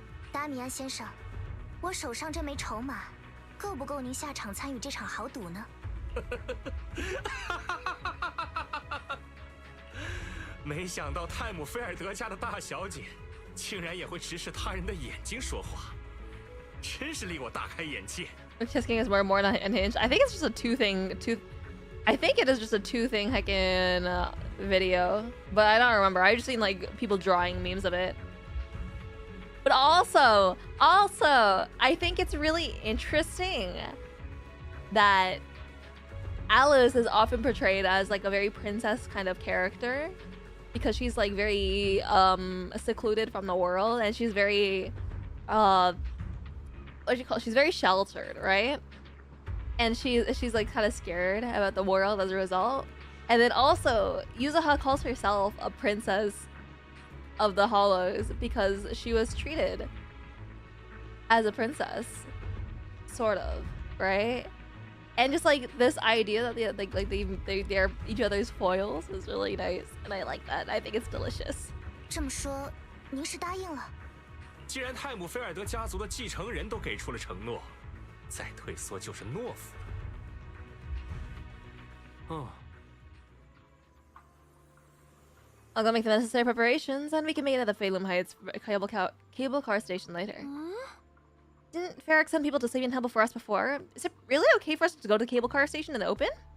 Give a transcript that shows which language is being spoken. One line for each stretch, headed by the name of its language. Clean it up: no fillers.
Chinese: 达米安先生，我手上这枚筹码，够不够您下场参与这场豪赌呢？没想到泰姆菲尔德家的大小姐，竟然也会直视他人的眼睛说话，真是令我大开眼界。
English: Chess King is more and more unhinged. I think it's just a I think it is just a two-thing heckin' video, but I don't remember. I just seen like people drawing memes of it. But also, I think it's really interesting that Alice is often portrayed as like a very princess kind of character. Because she's like very secluded from the world, and she's very what do you call it? She's very sheltered, right? And she's like kind of scared about the world as a result. And then also Yuzuha calls herself a princess of the Hollows because she was treated as a princess, sort of, right? And just like this idea that they're each other's foils is really nice, and I like that. I think it's delicious.
Chinese: 这么说，您是答应了？既然泰姆菲尔德家族的继承人都给出了承诺，再退缩就是懦夫了。哦。
English: I'll go make the necessary preparations, and we can meet at the Phalum Heights cable car station later. Didn't Ferric send people to Sabian Temple for us before? Is it really okay for us to go to the cable car station in the open?